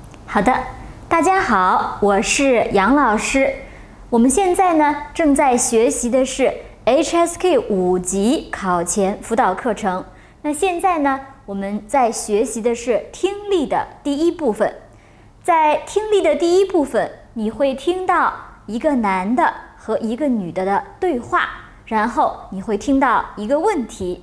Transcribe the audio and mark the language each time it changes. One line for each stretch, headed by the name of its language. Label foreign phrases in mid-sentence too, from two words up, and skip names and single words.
Chinese: 好的，大家好，我是杨老师。我们现在呢正在学習的是 HSK 5 級考前輔導課程。那現在呢我們在學習的是聽力的第一部分。在聽力的第一部分，你會聽到一個男的和一個女的的對話，然後你會聽到一個問題。